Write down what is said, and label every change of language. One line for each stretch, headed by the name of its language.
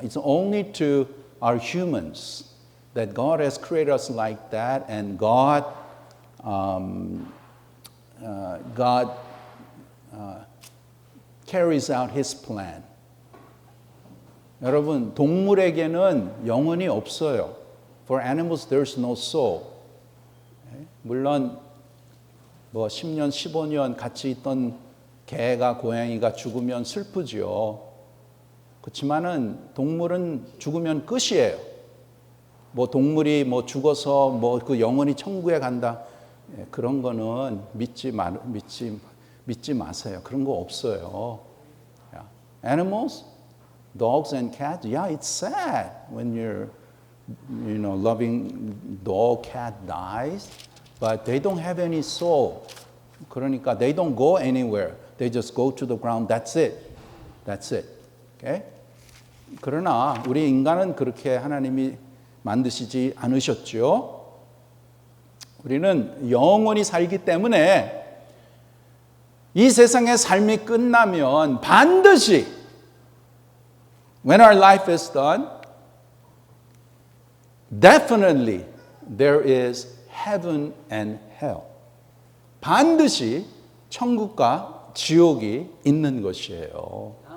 English: It's only to our humans that God has created us like that, and God carries out His plan.
Korean: 여러분, 동물에게는 영혼이 없어요.
English: For animals, there's no soul.
Korean: 물론 뭐 10년, 15년 같이 있던 개가 고양이가 죽으면 슬프지요. 그렇지만은 동물은 죽으면 끝이에요. 뭐 동물이 뭐 죽어서 뭐 그 영혼이 천국에 간다. 그런 거는 믿지 마세요. 그런 거 없어요.
English: Animals, dogs and cats, yeah, it's sad when your loving dog, cat dies, but they don't have any soul.
Korean: 그러니까
English: they don't go anywhere. They just go to the ground. That's it. That's it. Okay?
Korean: 그러나 우리 인간은 그렇게 하나님이 만드시지 않으셨죠. 우리는 영원히 살기 때문에 이 세상의 삶이 끝나면 반드시
English: when our life is done, definitely there is heaven and hell.
Korean: 반드시 천국과 지옥이 있는 것이에요.